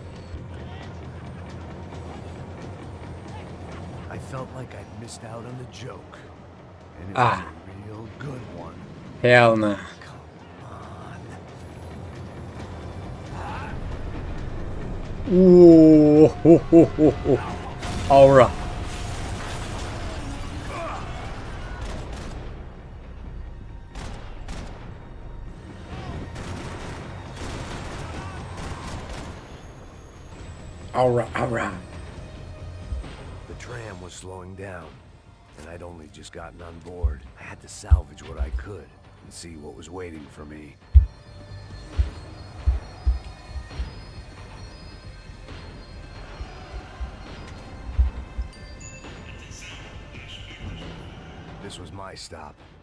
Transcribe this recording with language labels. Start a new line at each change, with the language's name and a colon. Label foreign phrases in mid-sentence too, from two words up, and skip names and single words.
English: I felt like I'd missed out on the joke. And it was a real good one. hell nah ooh ho, ho, ho, ho. Aura aura The tram was slowing down, and I'd only just gotten on board. I had to salvage what I could and see what was waiting for me. This was my stop.